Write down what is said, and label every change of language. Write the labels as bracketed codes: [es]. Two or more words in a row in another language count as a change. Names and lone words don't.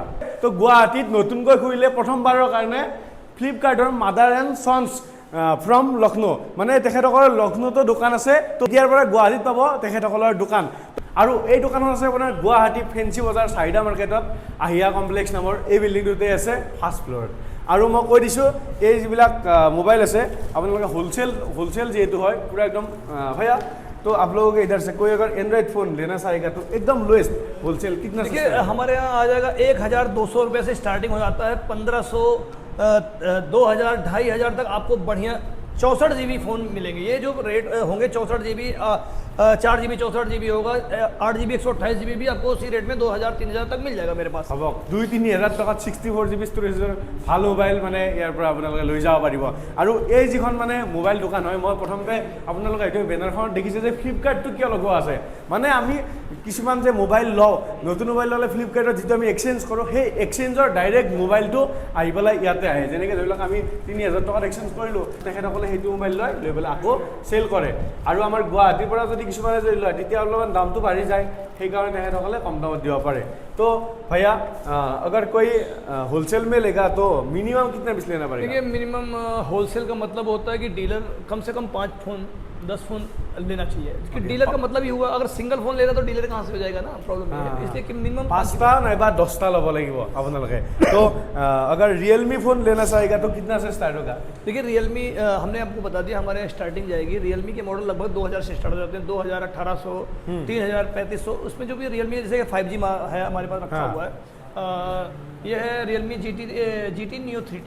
[as] তো গুৱাহাটীত নতুনকৈ খুলিলে প্ৰথমবাৰৰ কাৰণে ফ্লিপকাৰ্টৰ মাদাৰ এণ্ড চন্স ফ্ৰম লক্ষ্ণৌ মানে তেখেতসকলৰ লক্ষ্ণৌতো দোকান আছে। তো ইয়াৰ পৰা গুৱাহাটীত পাব তেখেতসকলৰ দোকান। আৰু এই দোকানখন আছে আপোনাৰ গুৱাহাটী ফেঞ্চি বজাৰ চাহিদা মাৰ্কেটত আহিয়া কমপ্লেক্স নামৰ এই বিল্ডিংটোতে আছে [en] first floor. [as] আৰু মই কৈ দিছোঁ এই যিবিলাক মোবাইল আছে আপোনালোকে होलसेल যেহেতु হয় [hi] पूरा एकदम भैया तो आप लोगों के इधर से कोई अगर [en] Android phone [hi] लेना चाहेगा तो एकदम [en] lowest wholesale [hi] कितना देखिए हमारे यहाँ आ जाएगा 1200 रुपये से स्टार्टिंग हो जाता है। 1500 2000 2500 तक आपको बढ़िया 64 GB फ़ोन मिलेंगे। ये जो रेट होंगे 64 GB 4 GB 64 GB होगा 8 GB 128 GB भी आपको उसी रेट में 2000 3000 तक मिल जाएगा मेरे पास। [as] अब 2-3 টকাত 64 GB ষ্টৰেজৰ ভাল মোবাইল মানে ইয়াৰ পৰা আপোনালোকে লৈ যাব পাৰিব। আৰু এই যিখন মানে মোবাইল দোকান হয় মই প্ৰথমতে আপোনালোকে এইটো বেনাৰখনত দেখিছে যে ফ্লিপকাৰ্টটো কিয় লগোৱা আছে মানে আমি কিছুমান যে মোবাইল লওঁ নতুন মোবাইল ল'লে ফ্লিপকাৰ্টত যিটো আমি এক্সচেঞ্জ কৰোঁ সেই এক্সচেঞ্জৰ ডাইৰেক্ট মোবাইলটো আহি পেলাই ইয়াতে আহে। যেনেকৈ ধৰি লওক আমি 3000 টকাত এক্সচেঞ্জ কৰিলোঁ তেখেতসকলে সেইটো মোবাইল লৈ পেলাই আকৌ চেল কৰে। আৰু আমাৰ গুৱাহাটীৰ পৰা যদি কিছুমানে যদি লয় তেতিয়া অলপমান দামটো বাঢ়ি যায় সেইকাৰণে তেখেতসকলে কম দামত দিব পাৰে। [hi] तो भैया अगर कोई होलसेल में लेगा तो मिनिमम कितना पीस लेना पड़ेगा? देखिए मिनिमम होलसेल का मतलब होता है कि डीलर कम से कम 5 फ़ोन 10 फ़ोन लेना चाहिए। डीलर का मतलब ये हुआ अगर [en] single phone [hi] लेना तो डीलर कहाँ से हो जाएगा ना प्रॉब्लम है। इसलिए कि मिनिमम [as] 5টা नाइबा 10টা ল'ব লাগিব আপোনালোকে। [hi] तो अगर रियलमी फ़ोन लेना चाहेगा तो कितना से स्टार्ट होगा? देखिए रियलमी हमने आपको बता दिया हमारे यहाँ स्टार्टिंग जाएगी। रियलमी के मॉडल लगभग 2000 से स्टार्ट हो जाते हैं 2000 1800 3000 3500 उसमें जो भी रियलमी जैसे 5G है हमारे पास रखा हुआ है। ये है रियलमी GT Neo 3T।